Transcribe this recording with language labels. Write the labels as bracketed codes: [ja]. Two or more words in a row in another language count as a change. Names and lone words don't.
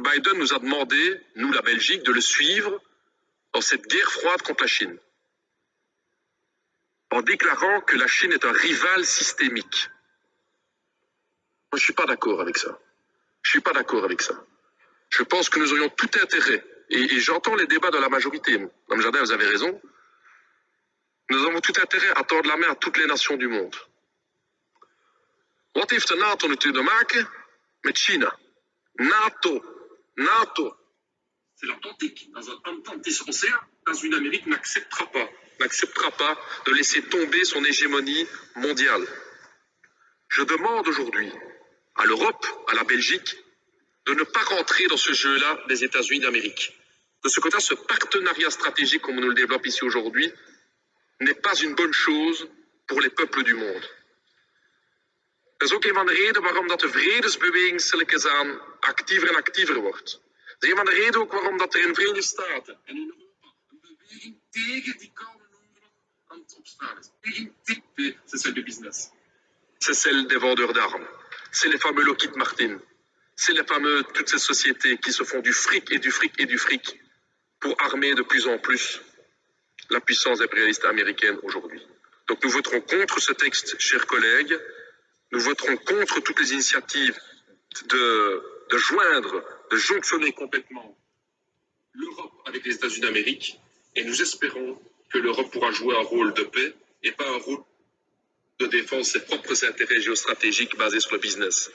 [fr] Biden nous a demandé, nous la Belgique, de le suivre dans cette guerre froide contre la Chine, en déclarant que la Chine est un rival systémique. Moi, je ne suis pas d'accord avec ça. Je ne suis pas d'accord avec ça. Je pense que nous aurions tout intérêt, et j'entends les débats de la majorité, Mme Jardin, vous avez raison, nous avons tout intérêt à tendre la main à toutes les nations du monde. [nl] Wat heeft de NATO natuurlijk te maken met China? NATO. [fr] C'est l'Atlantique, dans un Atlantis océan, dans une Amérique n'acceptera pas de laisser tomber son hégémonie mondiale. Je demande aujourd'hui à l'Europe, à la Belgique, de ne pas rentrer dans ce jeu-là des États-Unis d'Amérique. De ce côté, ce partenariat stratégique, comme on nous le développe ici aujourd'hui, n'est pas une bonne chose pour les peuples du monde. [nl] Dat is ook een van de redenen waarom dat de vredesbeweging stilletjes aan actiever en actiever wordt. Dat is een van de redenen ook waarom dat er in de Verenigde Staten en in Europa een beweging tegen die koude oorlog aan het opstaan is. [fr] C'est celle du business. C'est celle des vendeurs d'armes. C'est les fameux Lockheed Martin. C'est les fameux, toutes ces sociétés qui se font du fric et du fric et du fric pour armer de plus en plus la puissance impérialiste américaine aujourd'hui. Donc nous voterons contre ce texte, chers collègues. Nous voterons contre toutes les initiatives de jonctionner complètement l'Europe avec les États-Unis d'Amérique, et nous espérons que l'Europe pourra jouer un rôle de paix et pas un rôle de défense de ses propres intérêts géostratégiques basés sur le business.